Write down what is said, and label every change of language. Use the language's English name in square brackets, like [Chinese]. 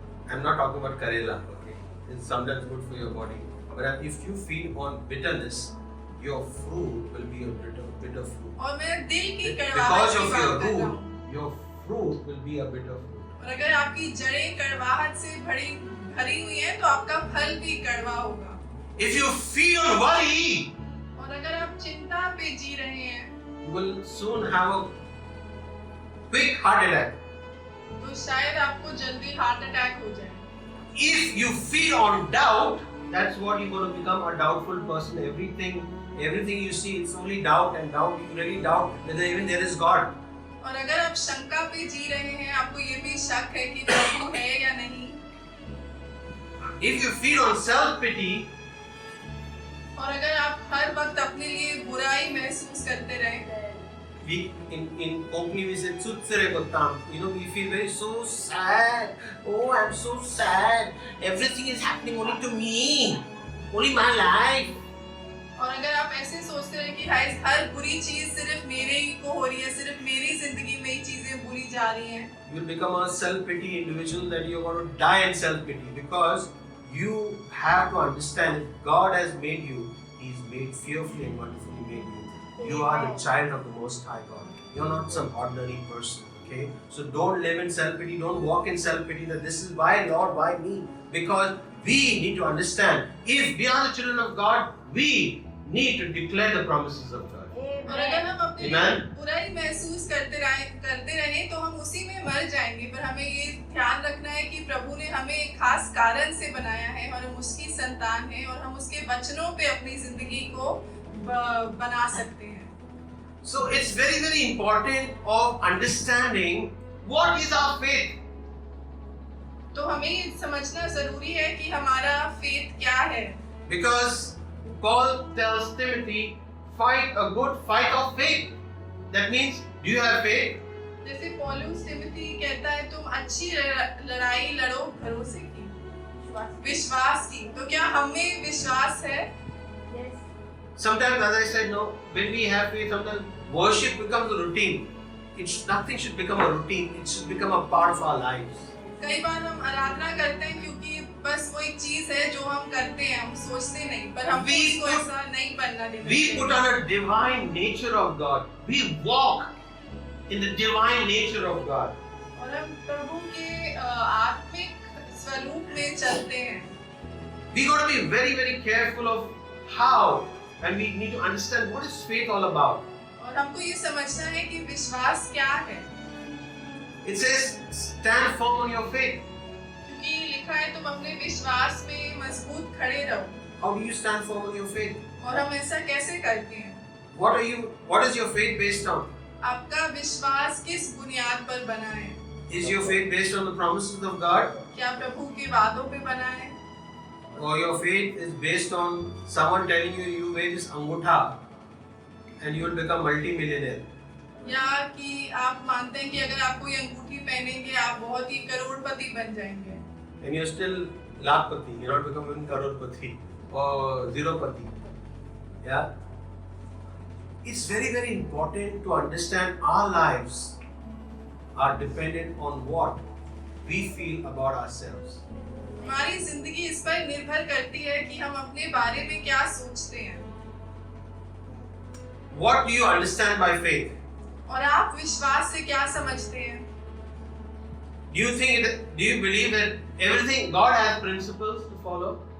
[English] I'm not talking about Karela, okay? It's sometimes good for your body. But if you feed on bitterness, your fruit will be a bitter fruit. [Hindi] और मैं दिल की [English] Because [Hindi] कड़वाहट की [English] of [Hindi] बात [English] your [Hindi] कर रहा [English] root, [Hindi] हूँ। [English] your fruit will be a bitter fruit. [Hindi] और अगर आपकी जड़ें कड़वाहट से भरी हुई हैं तो आपका फल भी कड़वा होगा। [English] If you feed on worry, [Hindi] और अगर आप चिंता पे जी रहे हैं [English] you will soon have a quick heart attack. [Hindi] तो शायद आपको जल्दी हार्ट अटैक हो जाए। [English] If you feed on doubt, that's what you're going to become, a doubtful person. Everything you see, it's only doubt and doubt. You really doubt whether even there is God. [Hindi] और अगर आप शंका पे जी रहे हैं आपको ये भी शक है कि प्रभु है या नहीं। [English] If you feed on self-pity, [Hindi] और अगर आप हर वक्त अपने लिए बुराई महसूस करते रहे [English] in Konkani we say [Goan Konkani] "Tsutsere Gottam." [English] We feel very so sad. Oh, I'm so sad. Everything is happening only to me, only my life. [Hindi] और अगर आप ऐसे सोचते रहे कि हाय हर बुरी चीज सिर्फ मेरे ही को हो रही है, सिर्फ मेरी जिंदगी में ही चीजें बुरी जा रही हैं, [English] You will become a self-pity individual that you're going to die in self-pity, because you have to understand if God has made you, He's made fearfully and wonderfully made you. You are the child of the Most High God. You're not some ordinary person, okay? So don't live in self-pity, don't walk in self-pity that this is why Lord, why me? Because we need to understand, if we are the children of God, we need to declare the promises of God. [Hindi] और अगर हम अपने [English] Amen. [Hindi] बुराई महसूस करते रहे तो हम उसी में मर जाएंगे। पर हमें ये ध्यान रखना है कि प्रभु ने हमें एक खास कारण से बनाया है और हम उसकी संतान हैं और हम उसके वचनों पे अपनी जिंदगी को बना सकते हैं। [English] So it's very, very important of understanding what is our faith. [Hindi] तो हमें ये समझना जरूरी है कि हमारा फेथ क्या है। [English] Because Paul tells Timothy, fight a good fight of faith. That means, do you have faith? [Hindi] जैसे पौलुस तिमोथी कहता है तुम अच्छी लड़ाई लड़ो भरोसे की, विश्वास की। तो क्या हमें विश्वास है? [English] Sometimes, as I said, no, when we have faith, sometimes worship becomes a routine. Nothing should become a routine. It should become a part of our lives. [Hindi] कई बार हम आराधना करते हैं क्योंकि बस वो एक चीज है जो हम करते हैं, हम सोचते नहीं, पर हम उसको ऐसा नहीं बनना देते। [English] We put on a divine nature of God. We walk in the divine nature of God. [Hindi] और हम प्रभु के आत्मिक स्वरूप में चलते हैं। [English] We got to be very, very careful of how, and we need to understand what is faith all about. [Hindi] और हमको ये समझना है कि विश्वास क्या है। [English] It says, stand firm on your faith. [Hindi] क्योंकि लिखा है तुम अपने विश्वास में मजबूत खड़े रहो। [English] How do you stand firm on your faith? [Hindi] और हम ऐसा कैसे करते हैं? [English] What is your faith based on? [Hindi] आपका विश्वास किस बुनियाद पर बना है? [English] Is your faith based on the promises of God? [Hindi] क्या प्रभु के वादों पे बना है? [English] Or your faith is based on someone telling you, you wear this angutha and you will become multi-millionaire? [Hindi] या कि आप मानते हैं कि अगर आप कोई अंगूठी पहनेंगे आप बहुत ही करोड़पति बन जाएंगे? [English] And you're still lakpati, you're not becoming crorepati or zeropati. Yeah? It's very, very important to understand our lives are dependent on what we feel about ourselves. [Hindi] हमारी जिंदगी इस पर निर्भर करती है कि हम अपने बारे में क्या सोचते हैं। [English] What do you understand by faith? [Hindi] और आप विश्वास से क्या समझते हैं? [English] Do you believe that everything God has principles to follow?